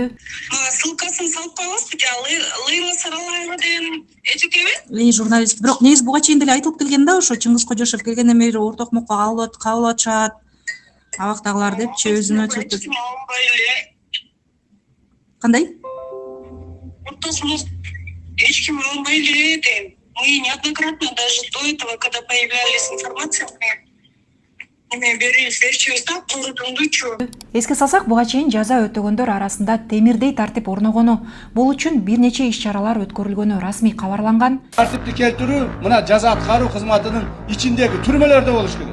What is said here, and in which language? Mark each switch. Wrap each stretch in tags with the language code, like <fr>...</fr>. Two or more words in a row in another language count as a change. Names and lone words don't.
<ky>Ссылкасын салып коебузбу же Лейла Саралаева деген эжекеби? Журналист. Бирок негизи буга чейин деле айтылып келген да, ошо Чыңгыз Кожошев келгенден бери ортокмокко кабыл атышат. Абактагылар депчи өзүнө чөптү. Кандай? Ортокмок эч ким албай эле дейм.</ky> <ru>Мы неоднократно даже до этого, когда появлялись информация,</ru> <ky>берчүбүз да курдуңдучу. Эске салсак, буга чейин жаза өтөгөндөр арасында темирдей тартип орногону, бул үчүн бир нече иш-чаралар өткөрүлгөнү расмий кабарланган. Тартипти келтирүү мына жаза аткаруу кызматынын ичиндеги түрмөлөрдө болуш керек.</ky>